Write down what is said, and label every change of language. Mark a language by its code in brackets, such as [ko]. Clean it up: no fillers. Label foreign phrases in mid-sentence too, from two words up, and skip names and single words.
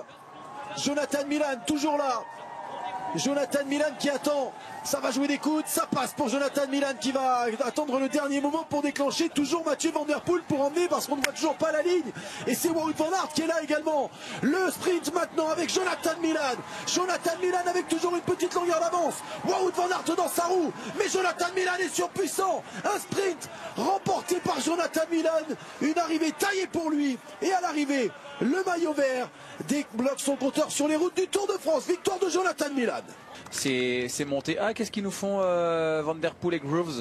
[fr] Jonathan Milan toujours là. Jonathan Milan qui attend. Ça va jouer des coudes, ça passe pour Jonathan Milan qui va attendre le dernier moment pour déclencher. Toujours Mathieu Van Der Poel pour emmener parce qu'on ne voit toujours pas la ligne. Et c'est Wout van Aert qui est là également. Le sprint maintenant avec Jonathan Milan. Jonathan Milan avec toujours une petite longueur d'avance. Wout van Aert dans sa roue. Mais Jonathan Milan est surpuissant. Un sprint remporté par Jonathan Milan. Une arrivée taillée pour lui. Et à l'arrivée, le maillot vert débloque son compteur sur les routes du Tour de France. Victoire de Jonathan Milan. C'est monté. Ah, qu'est-ce qu'ils nous font Van Der Poel et Groves?